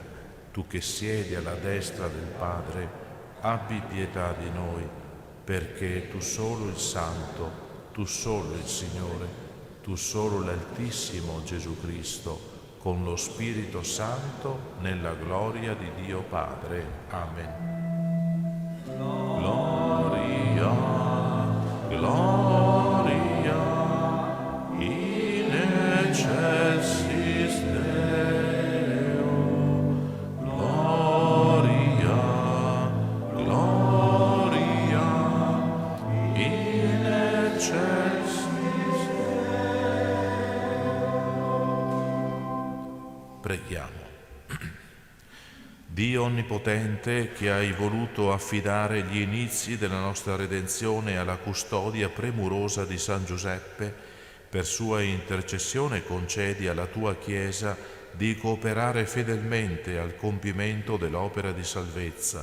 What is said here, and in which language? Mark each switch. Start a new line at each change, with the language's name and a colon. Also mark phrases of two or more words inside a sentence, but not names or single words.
Italian: Tu che siedi alla destra del Padre, abbi pietà di noi, perché tu solo il Santo, tu solo il Signore, tu solo l'Altissimo Gesù Cristo, con lo Spirito Santo, nella gloria di Dio Padre. Amen.
Latin: Gloria in excelsis Deo, gloria in excelsis Deo.
Italian: Dio Onnipotente, che hai voluto affidare gli inizi della nostra redenzione alla custodia premurosa di San Giuseppe, per sua intercessione concedi alla tua Chiesa di cooperare fedelmente al compimento dell'opera di salvezza.